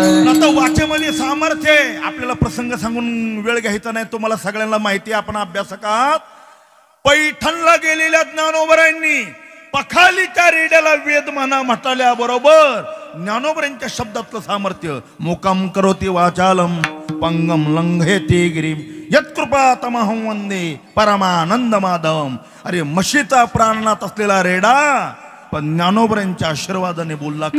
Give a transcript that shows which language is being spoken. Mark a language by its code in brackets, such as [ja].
[mr] आता वाचेमध्ये सामर्थ्य आहे. आपल्याला प्रसंग सांगून वेळ घ्यायचा नाही. तुम्हाला सगळ्यांना माहिती आहे. आपण अभ्यासकात पैठणला गेलेल्या ज्ञानोबरांनी पखालीच्या रेड्याला वेद म्हणा म्हटल्याबरोबर ज्ञानोबरांच्या शब्दातलं सामर्थ्य. [sa] मुकम करोति वाचालम पंगम लंघेति गिरीम यत्कृपा तमहं वंदे परमानंद माधवम. [mr] अरे म्हशीचा प्राणनाथ असलेला रेडा पण ज्ञानोबरांच्या आशीर्वादाने बोलला का?